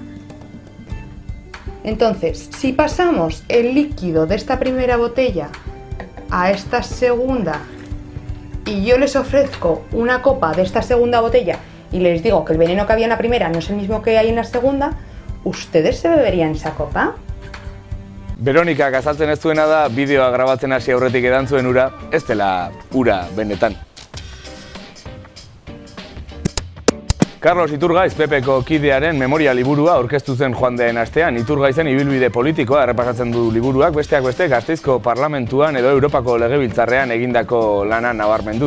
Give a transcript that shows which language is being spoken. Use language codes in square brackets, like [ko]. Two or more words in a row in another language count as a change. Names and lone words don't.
[es] Entonces, si pasamos el líquido de esta primera botella a esta segunda y yo les ofrezco una copa de esta segunda botella y les digo que el veneno que había en la primera no es el mismo que hay en la segunda, ¿ustedes se beberían esa copa? [eu] Veronikak azaltzen ez duena da, bideoa grabatzen hasi aurretik edan zuen ura, ez dela ura benetan. Carlos Iturgaiz, Pepeko kidearen memoria liburua aurkeztu zen joan den astean. Iturgaizen ibilbide politikoa errepasatzen du liburuak, besteak beste Gasteizko parlamentuan edo Europako legebiltzarrean egindako lana nabarmenduz.